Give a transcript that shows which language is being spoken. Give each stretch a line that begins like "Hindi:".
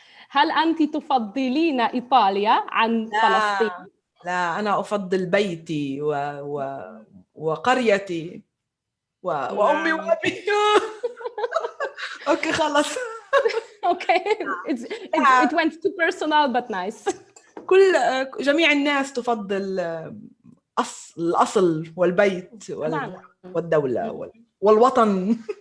Arabic: هل أنت تفضلين إيطاليا عن فلسطين؟ لا أنا أفضل بيتي وقريتي وأمي وأبي. أوكي خلاص.
English: Okay, it went too personal but nice.
Arabic: جميع الناس تفضل الأصل والبيت والدولة والوطن.